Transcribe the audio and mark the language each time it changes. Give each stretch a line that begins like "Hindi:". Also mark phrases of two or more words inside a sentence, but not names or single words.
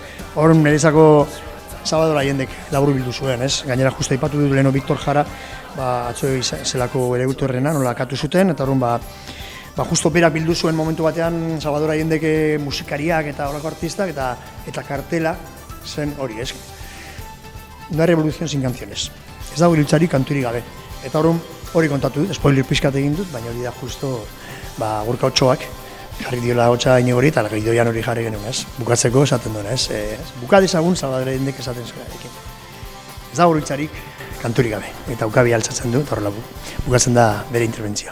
Basque: Hor niretzako Salvador Allendek laburbildu zuen ez, gainera justa aipatu dut leheno Victor Jara, atzo zelako ere gutorrena, nola katu zuten, eta horren justo berak bildu zuen momentu batean Salvador Allendek musikariak eta horreko artistak eta kartela zen hori ez.
Spanish: Una revolución sin canciones.
Basque: Ez dago iraultzarik kanturik gabe. Eta hori kontatu dut, spoiler pixkat egin dut, baina hori da justo Gorka Otsoak jarri diola hotza inegori eta gidoian hori jarri genuen, ez? Bukatzeko esaten duen, ez? Buka dezagun Salvador Allendek esaten zuenarekin. Ez dago iraultzarik kanturik gabe. Eta ukabi altzatzen du, eta horrela bukatzen da bere interbentzioa.